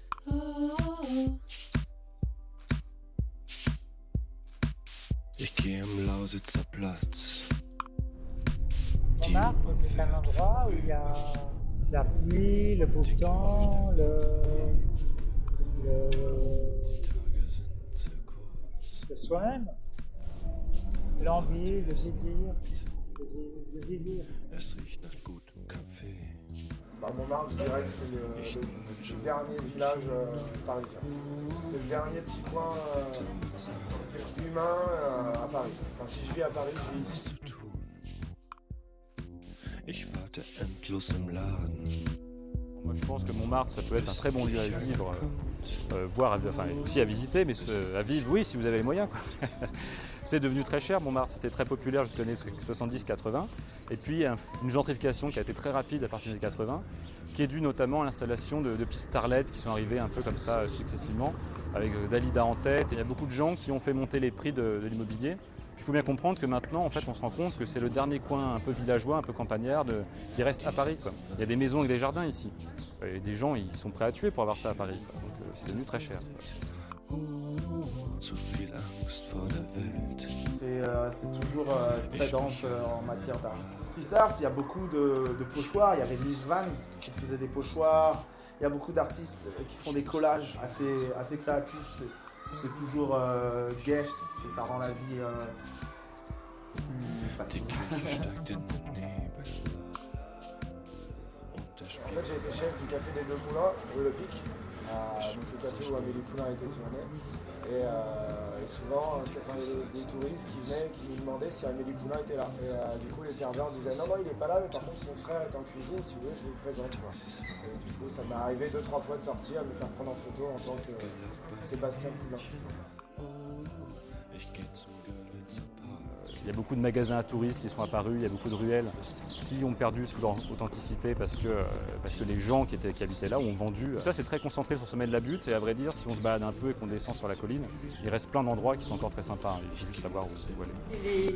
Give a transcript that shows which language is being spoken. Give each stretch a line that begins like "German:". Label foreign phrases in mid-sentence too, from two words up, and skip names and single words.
German: Ich gehe am Lausitzer Platz.
French: Montmartre, c'est un endroit où il y a la pluie, le beau temps, le soin, l'envie, le désir, le désir.
German: Es riecht nach gutem Kaffee.
French: Montmartre, je dirais que c'est le dernier village parisien. C'est le dernier petit coin humain à Paris. Enfin, si je vis à Paris, je vis ici.
German: Zu tun. Ich warte endlos im Laden.
French: Moi, je pense que Montmartre, ça peut être un très bon lieu à vivre, voire enfin, aussi à visiter, mais à vivre, oui, si vous avez les moyens, quoi. C'est devenu très cher, Montmartre, c'était très populaire jusqu'aux années 70-80. Et puis, il y a une gentrification qui a été très rapide à partir des 80, qui est due notamment à l'installation de petites starlets qui sont arrivées un peu comme ça successivement, avec Dalida en tête. Et il y a beaucoup de gens qui ont fait monter les prix de l'immobilier. Il faut bien comprendre que maintenant, en fait, on se rend compte que c'est le dernier coin un peu villageois, un peu campagnard, qui reste à Paris, quoi. Il y a des maisons avec des jardins ici. Et des gens, ils sont prêts à tuer pour avoir ça à Paris, quoi. Donc c'est devenu très cher.
German: Zu viel Angst vor der Welt.
French: C'est toujours très dense en matière d'art.
English: Street art,
French: il y a beaucoup de pochoirs. Il y avait Miss Van qui faisait des pochoirs. Il y a beaucoup d'artistes qui font des collages assez créatifs. C'est toujours gai, ça rend la vie plus facile.
German: Die Kirche steigt in den Nebel. Und der
French: En fait, j'ai été chef du Café des Deux Moulins, rue Le Pic, donc le café où Amélie Poulain a été tournée. Et souvent, des touristes qui venaient, qui nous demandaient si Amélie Poulain était là. Et du coup, les serveurs disaient non, il n'est pas là, mais par contre, son frère est en cuisine, si vous voulez, je vous le présente. Quoi. Et du coup, ça m'est arrivé 2-3 fois de sortir, de me faire prendre en photo en tant que Sébastien Poulain.
German: Ich geh zum Görlitzer Park.
French: Il y a beaucoup de magasins à touristes qui sont apparus, il y a beaucoup de ruelles qui ont perdu toute leur authenticité parce que les gens qui habitaient là ont vendu. Ça, c'est très concentré sur le sommet de la butte et à vrai dire, si on se balade un peu et qu'on descend sur la colline, il reste plein d'endroits qui sont encore très sympas. Il faut juste savoir où aller.